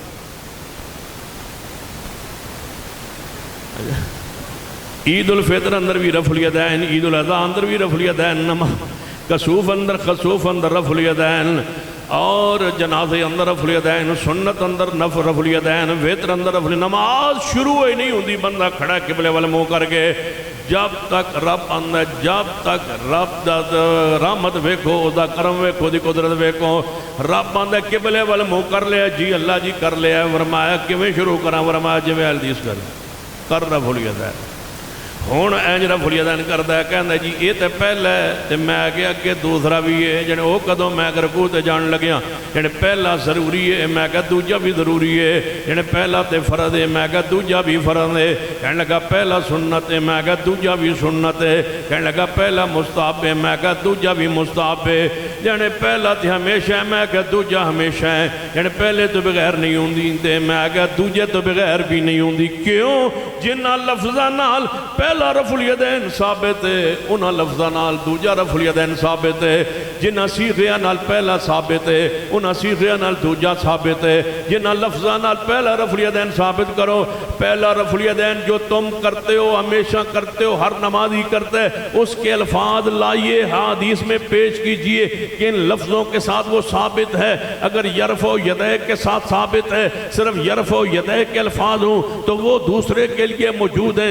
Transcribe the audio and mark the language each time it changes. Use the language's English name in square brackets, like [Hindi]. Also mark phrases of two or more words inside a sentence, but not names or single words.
[Punjabi] عید الفطر اندر بھی رفع الیدین، عید الاضحیٰ اندر بھی رفع الیدین، کسوف اندر خسوف اندر رفع الیدین، اور جنازے اندر رفع الیدین، سنت اندر رفع الیدین، وتر اندر رفع الیدین۔ نماز شروع ہی نہیں ہوندی، بندہ کھڑا قبلے والے منہ کر کے، جب تک رب اندر، جب تک رب دا رحمت ویکھو، دا کرم ویکھو، دی قدرت ویکھو۔ رب اندر قبلے والے منہ کر لیا، جی اللہ جی کر لیا، فرمایا کیویں شروع کراں؟ فرمایا جویں حدیث کر رفع الیدین۔ ہون اینج رفع الیدین کردا ہے، کہندا جی یہ تے پہلا ہے تے میں آگے اگے دوسرا بھی ہے، جنے او کدوں میں رکوع تے جان لگیا، جنے پہلا ضروری ہے، میں کہا دوجا بھی ضروری ہے، جنے پہلا تے فرض ہے، میں کہا دوجا بھی فرض ہے، کہنے لگا پہلا سنت ہے، میں کہا دوجا بھی سنت ہے، کہنے لگا پہلا مستحب ہے، میں کہا دوجا بھی مستحب ہے، جنے پہلا تے ہمیشہ ہے، میں کہا دوجا ہمیشہ ہے، جنے پہلے تو بغیر نہیں ہوندی تے میں کہا دوجے تو بغیر بھی نہیں ہوندی۔ کیوں؟ جنہاں لفظاں نال پہلا رفع الیدین ثابت ہے، انہاں لفظاں نال دوجا رفع الیدین ثابت ہے، جنہاں صیغیاں نال پہلا ثابت ہے، انہاں صیغیاں نال دوجا ثابت ہے، جنہاں لفظاں نال پہلا رفع الیدین ثابت کرو۔ [Urdu] پہلا رفع الیدین جو تم کرتے ہو، ہمیشہ کرتے ہو، ہر نمازی کرتا ہے، اس کے الفاظ لائیے، حدیث میں پیش کیجئے، کن لفظوں کے ساتھ وہ ثابت ہے. اگر [Arabic] یرفع یدیک [Urdu] کے ساتھ ثابت ہے، صرف [Arabic] یرفع یدیک [Urdu] کے الفاظ ہوں تو وہ دوسرے کے لیے موجود ہیں.